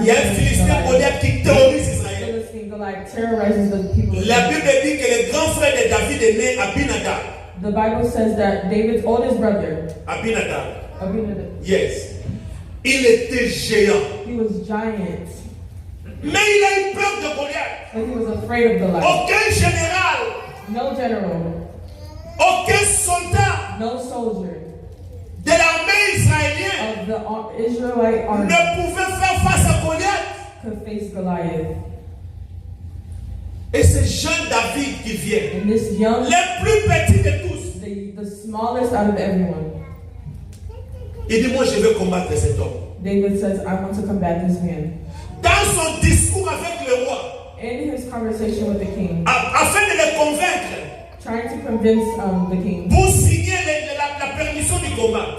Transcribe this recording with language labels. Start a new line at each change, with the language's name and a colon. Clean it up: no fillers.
French: Il y a un Philistin Goliath qui terrorise Israël.
English: Philistine Goliath terrorizes the people.
French: La Bible dit que le grand frère de David est né Abinadab.
English: The Bible says that David's oldest brother, Abinadab. Abinadab, Yes.
French: Il était géant.
English: he was giant,
French: Mais il a eu peur de Goliath.
English: but he was afraid of Goliath.
French: Aucun général,
English: No general,
French: aucun soldat
English: no soldier
French: de l'armée israélienne
English: of the Israelite army
French: ne pouvait faire face à Goliath.
English: could face Goliath.
French: Et c'est jeune David qui vient.
English: And this young,
French: Le plus petit de tous.
English: the smallest out of everyone,
French: Il dit, moi je vais combattre cet homme.
English: David says, I want to combat this man.
French: Dans son discours avec le roi,
English: In his conversation with the king,
French: afin de le convaincre,
English: trying to convince the king
French: pour signer la permission du combat,